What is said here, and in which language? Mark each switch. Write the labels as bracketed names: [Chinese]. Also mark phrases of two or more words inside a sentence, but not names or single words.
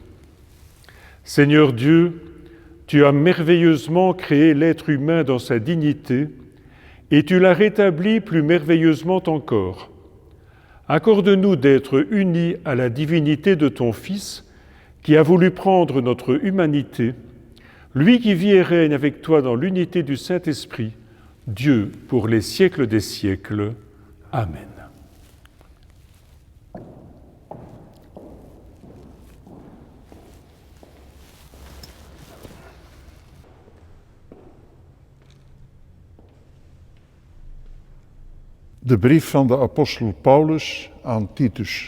[French] Seigneur Dieu, tu as merveilleusement créé l'être humain dans sa dignité et tu l'as rétabli plus merveilleusement encore. Accorde-nous d'être unis à la divinité de ton Fils qui a voulu prendre notre humanité, lui qui vit et règne avec toi dans l'unité du Saint-Esprit, Dieu pour les siècles des siècles. Amen. [Dutch] De brief van de apostel Paulus aan Titus.